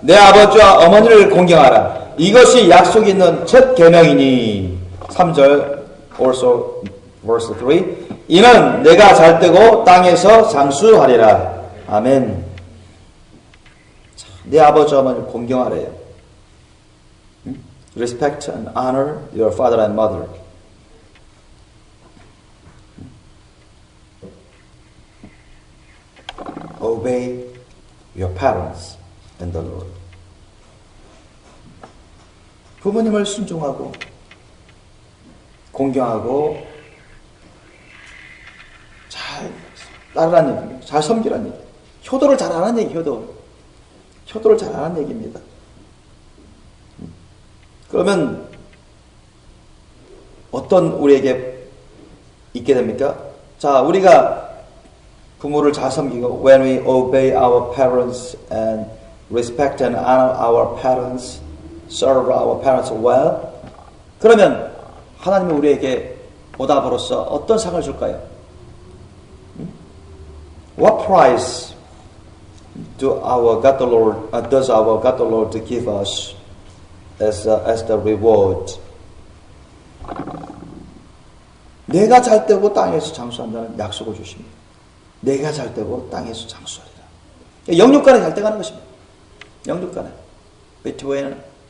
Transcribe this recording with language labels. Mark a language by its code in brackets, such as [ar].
[ko] 내 아버지와 어머니를 공경하라. 이것이 약속이 있는 첫 계명이니. [en] 3절 also verse 3. [ko] 이는 내가 잘 되고 땅에서 장수하리라. 아멘. 자, 내 아버지 어머니를 공경하래요. [en] Respect and honor your father and mother. Obey your parents and the Lord. [ko] 부모님을 순종하고 공경하고 잘 따르라는 얘기입니다. 잘 섬기라는 얘기. 효도를 잘하는 얘기, 효도를 잘하는 얘기입니다. 그러면 어떤 우리에게 있게 됩니까? 자, 우리가 부모를 잘 섬기고 [en] when we obey our parents and respect and honor our parents, serve our parents well, [ko] 그러면 하나님이 우리에게 보답으로서 어떤 상을 줄까요? [en] What prize does our God the Lord give us as the reward? [ko] 내가 잘 되고 땅에서 장수한다는 약속을 주십니다. 내가 잘 되고 땅에서 장수하리라. 영육간에 잘 돼가는 것입니다. 영육간에 [en] between